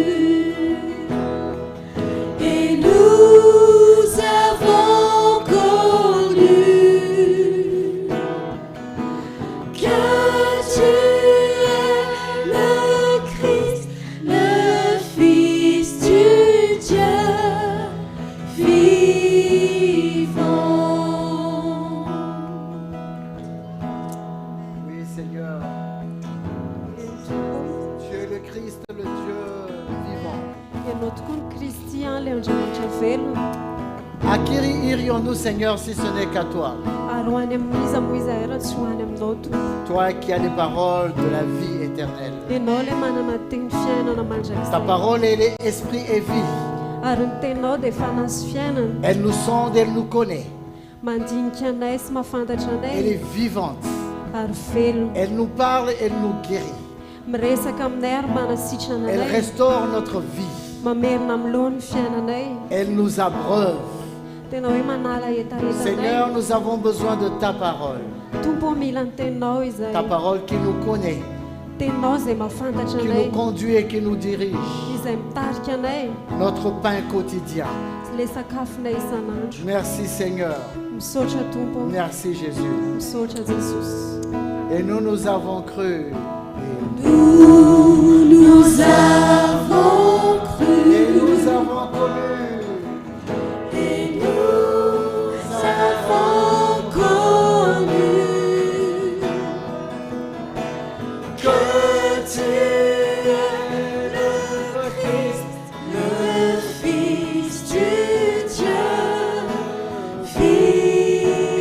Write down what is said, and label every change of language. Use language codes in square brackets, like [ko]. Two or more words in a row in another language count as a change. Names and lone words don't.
[fr] et nous avons connu que tu es le Christ, le Fils du Dieu vivant. Oui, Seigneur. Tu es le Christ, le Dieu vivant. [mg] Ianao tokoa ny Kristy, ilay Andriamanitra velona. [fr] À qui irions-nous, Seigneur, si ce n'est qu'à toi? [mg] Ary ho any amin'iza moa izahay raha tsy ho any aminao tompo. [fr] Toi qui as les paroles de la vie éternelle. [mg] Ianao ilay manana teny fiainana [fr] Ta [mg] mandrakizay. [fr] parole, elle est esprit et vie. [mg] Ary ny teninao dia fanahy sy fiainana. [fr] Elle nous sonde, elle nous connaît. [mg] Mandinika anay sy mahafantatra [fr] Elle [mg] anay. [fr] est vivante. [mg] Ary velona. [fr] Elle nous parle, elle nous guérit. [mg] Miresaka aminay ary manasitrana [fr] Elle [mg] anay. [fr] restaure notre vie. [mg] Mamerina amin'loha ny fiainanay. [fr] Elle nous abreuve. [mg] Tena hoe manala etaetanay. [fr] Seigneur, nous avons besoin de ta parole. [mg] Tompo mila ny teninao izahay. [fr] Ta parole qui nous connaît, [mg] Teninao izay mahafantatra [fr] qui [mg] anay. [fr] nous conduit et qui nous dirige. [mg] Izay mitarika anay. [fr] Notre pain quotidien. [mg] Le sakafonay isan'andro. [fr] Merci Seigneur. [mg] Misaotra tompo. [fr] Merci Jésus. [mg] Misaotra Jesosy. [fr] Et nous avons cru. Nous avons cru. Et nous avons connu. Et nous avons connu que tu es le Christ, le Fils du Dieu vivant.